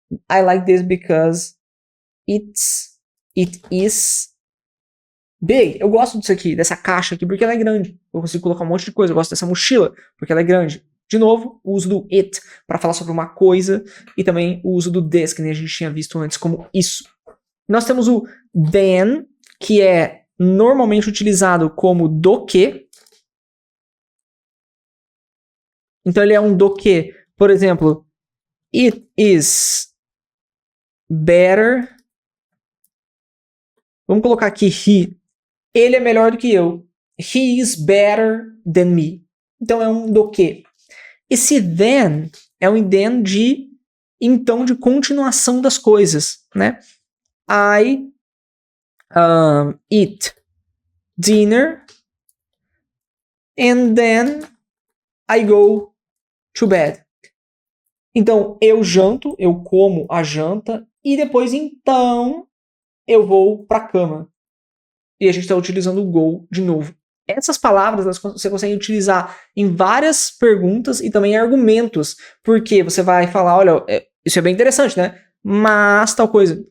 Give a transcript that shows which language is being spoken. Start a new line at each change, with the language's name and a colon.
English: I like this because it is big.
Portuguese: Eu gosto disso aqui, dessa caixa aqui, porque ela é grande. Eu consigo colocar um monte de coisa. Eu gosto dessa mochila, porque ela é grande. De novo, o uso do it para falar sobre uma coisa e também o uso do this, que nem a gente tinha visto antes como isso. Nós temos o than, que é normalmente utilizado como do que. Então ele é um do que. Por exemplo,
English: it is better.
Portuguese: Vamos colocar aqui he. Ele é melhor do que eu.
English: He is better than me.
Portuguese: Então é um do que. Esse then é um then de então de continuação das coisas, né?
English: I eat dinner and then I go to bed.
Portuguese: Então eu janto, eu como a janta e depois então eu vou pra cama. E a gente está utilizando o go de novo. Essas palavras você consegue utilizar em várias perguntas e também em argumentos. Porque você vai falar, olha, isso é bem interessante, né? Mas tal coisa.